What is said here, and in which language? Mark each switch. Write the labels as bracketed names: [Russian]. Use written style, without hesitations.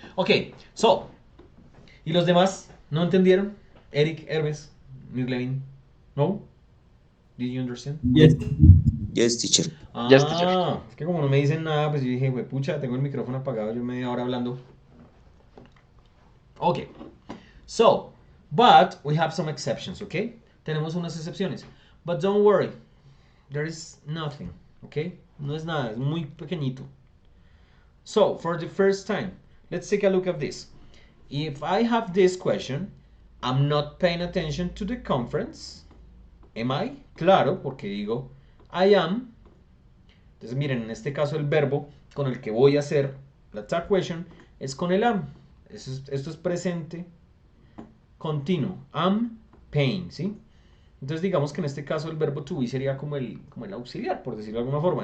[English] Ok, so. [Spanish] ¿Y los demás? ¿No entendieron? [English] Eric, Hermes, Mirlevin. ¿No? Did you understand? Yes. Yes, teacher. Yes, teacher. [Spanish] Es que como no me dicen nada, pues yo dije, pucha, tengo el micrófono apagado, yo media hora hablando. [English] Ok. So, but we have some exceptions, okay? [Spanish] Tenemos unas excepciones. [English] But don't worry, there is nothing, okay? [Spanish] No es nada, es muy pequeñito. [English] So, for the first time, let's take a look at this. If I have this question, I'm not paying attention to the conference. Am I? [Spanish] Claro, porque digo [English] I am. [Spanish] Entonces miren, en este caso el verbo con el que voy a hacer la tag question es con el am. Esto es presente continuo. Am paying, ¿sí? Entonces digamos que en este caso el verbo to be sería como el auxiliar, por decirlo de alguna forma.